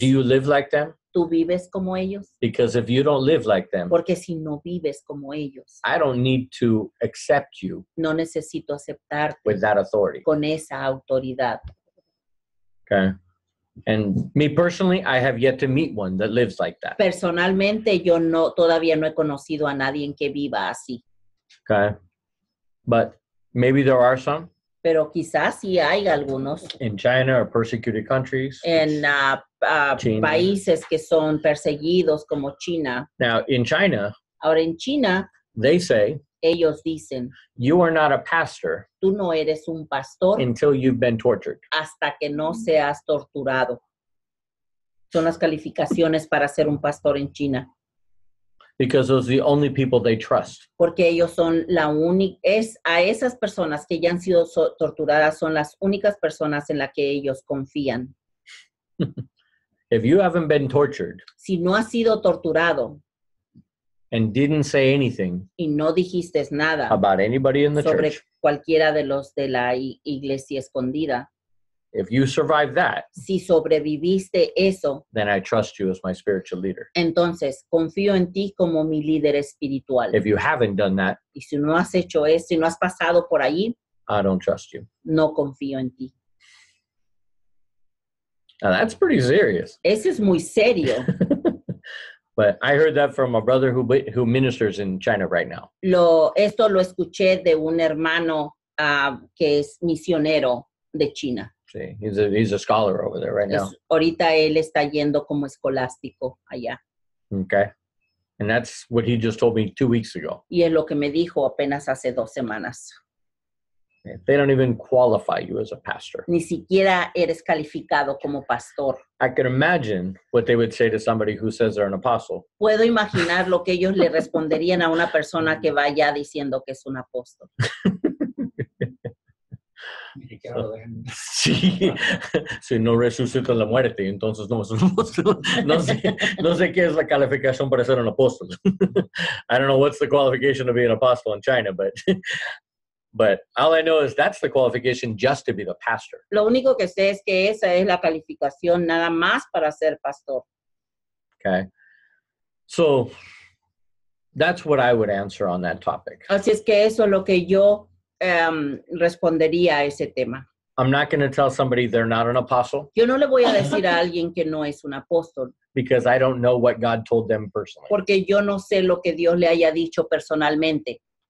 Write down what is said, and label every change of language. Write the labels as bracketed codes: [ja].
[en] do you live like them? [es] ¿tú vives como ellos? [en] Because if you don't live like them, [es] Porque si no vives como ellos, [en] I don't need to accept you [es] no necesito aceptarte [en] with that authority. [es] con esa autoridad. [en] Okay? And me personally, I have yet to meet one that lives like that. [es] Personalmente, yo todavía no he conocido a nadie que viva así. [en] Okay? But maybe there are some [es] Pero quizás sí hay algunos [en] in China or persecuted countries. [es] en China. países que son perseguidos como China. [en] Now, in China, [es] Ahora en China, [en] they say, [es] ellos dicen, [en] you are not a pastor [es] tú no eres un pastor [en] until you've been tortured. [es] hasta que no seas torturado. Son las calificaciones para ser un pastor en China. [en] Because those are the only people they trust. [es] Porque ellos son a esas personas que ya han sido torturadas son las únicas personas en las que ellos confían. [en] If you haven't been tortured [es] Si no has sido torturado [en] and didn't say anything [es] y no dijiste nada [en] about anybody in the [es] sobre [en] church, [es] cualquiera de los de la iglesia escondida, [en] if you survive that, [es] si sobreviviste eso, [en] then I trust you as my spiritual leader. [es] entonces confío en ti como mi líder espiritual. [en] If you haven't done that, [es] Y si no has hecho eso, si no has pasado por allí, [en] I don't trust you. [es] no confío en ti. [en] Now that's pretty serious. [es] Eso es muy serio. [en] But I heard that from a brother who ministers in China right now. [es] Esto lo escuché de un hermano que es misionero de China. [en] See, he's a scholar over there right now. [es] Ahorita él está yendo como escolástico allá. [en] Okay. And that's what he just told me 2 weeks ago. [es] Y es lo que me dijo apenas hace 2 semanas. [en] They don't even qualify you as a pastor. [es] Ni siquiera eres calificado como pastor. [en] I can imagine what they would say to somebody who says they're an apostle. [es] Puedo imaginar lo que ellos le responderían a una persona que vaya diciendo que es un apóstol. Sí, si no resucita la muerte, entonces no es un apóstol. No sé qué es la calificación para ser un apóstol. [en] I don't know what's the qualification to be an apostle in China, but all I know is that's the qualification just to be the pastor. [es] Lo único que sé es que esa es la calificación nada más para ser pastor. [en] Okay. So that's what I would answer on that topic. [es] Así es que eso es lo que yo respondería a ese tema. [en] I'm not going to tell somebody they're not an apostle [es] Yo no le voy a decir a alguien que no es un apóstol, [en] because I don't know what God told them personally. [es] porque yo no sé lo que Dios le haya dicho personalmente.